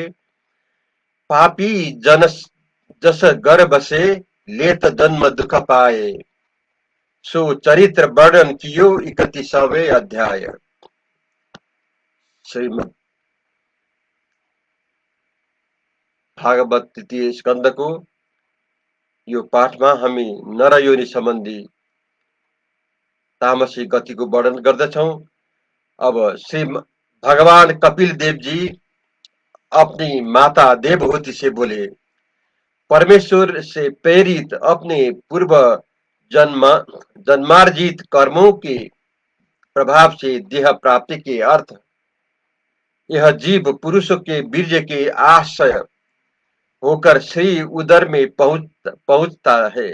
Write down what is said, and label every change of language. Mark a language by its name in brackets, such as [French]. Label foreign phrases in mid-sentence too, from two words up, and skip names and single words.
[Hindi] पापी जन जस गर्भ से लेत जन्म दुख पाए, सो चरित्र वर्णन कियो 31वें अध्याय। [Nepali] श्रीमद् भागवत तृतीय स्कंद को यो पाठमा हामी नर योनि सम्बन्धी तामसिक गतिको वर्णन गर्दछौं। [Hindi] अब श्री भगवान कपिल देव जी अपनी माता देवहूति से बोले, परमेश्वर से प्रेरित अपने पूर्व जन्मार्जित कर्मों के प्रभाव से देह प्राप्ति के अर्थ यह जीव पुरुषों के वीर्य के आश्रय होकर श्री उदर में पहुंचता है।